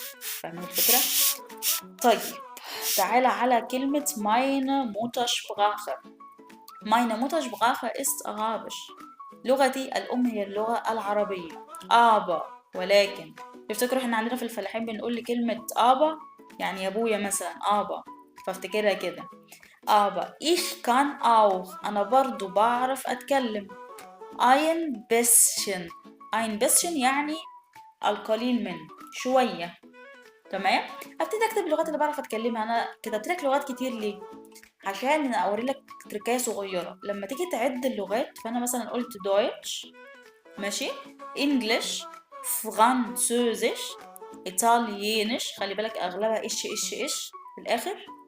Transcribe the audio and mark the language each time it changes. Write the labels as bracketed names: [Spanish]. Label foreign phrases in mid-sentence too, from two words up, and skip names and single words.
[Arabic] فاهمين الفكره؟ طيب، تعالى على كلمه [German] meine Muttersprache. meine Muttersprache ist Arabisch. [Arabic] لغتي الام هي اللغه العربيه. ابا، ولكن تفتكروا احنا عندنا في الفلاحين بنقول لكلمه ابا يعني يا ابويا مثلا ابا، فافتكرها كده. [German] aber ich kann auch، [Arabic] أنا برضو بعرف أتكلم. [German] ein bisschen، ein bisschen [Arabic] يعني القليل من، شوية. تمام. ابتدي اكتب اللغات اللي بعرف اتكلمها. انا كتبت لك لغات كتير ليه؟ عشان اوري لك تركايه صغيره لما تيجي تعد اللغات. فانا مثلا قلت دويتش، ماشي، انجلش، فرانسوزيش، ايطاليانش، خلي بالك اغلبها ايش في الاخر.